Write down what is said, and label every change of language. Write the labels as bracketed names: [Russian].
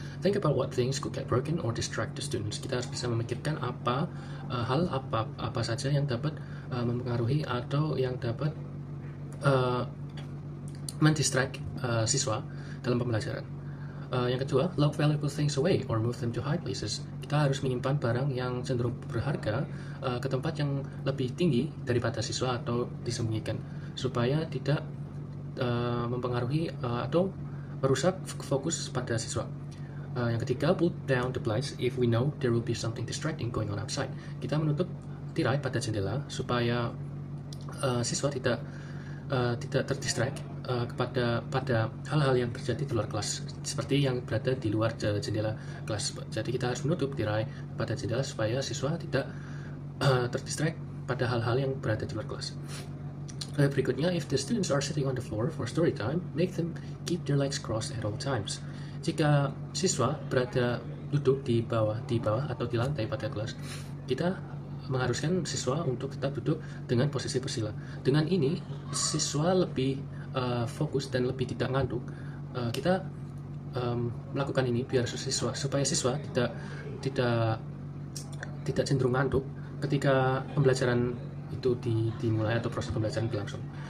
[English] Think about what things could get broken or distract the students. [Indonesian] Kita harus bisa memikirkan hal apa saja yang dapat mempengaruhi atau yang dapat mendistract siswa dalam pembelajaran. Yang kedua, [English] lock valuable things away or move them to high places. [Indonesian] Kita harus menyimpan barang yang cenderung berharga ke tempat yang lebih tinggi daripada siswa atau disembunyikan supaya tidak mempengaruhi atau merusak fokus pada siswa. Yang ketiga, [English] pull down the blinds if we know there will be something distracting going on outside. [Indonesian] Kita menutup tirai pada jendela supaya siswa tidak terdistract pada hal-hal yang terjadi di luar kelas, seperti yang berada di luar jendela kelas. Jadi kita harus menutup tirai pada jendela supaya siswa tidak terdistract pada hal-hal yang berada di luar kelas. Berikutnya, [English] if the students are sitting on the floor for story time, make them keep their legs crossed at all times. [Indonesian] Jika siswa duduk di bawah atau di lantai pada kelas, kita mengharuskan siswa untuk tetap duduk dengan posisi bersila. Dengan ini, siswa lebih fokus dan lebih tidak ngantuk. Kita melakukan ini supaya siswa tidak cenderung ngantuk ketika pembelajaran itu dimulai atau proses pembelajaran berlangsung.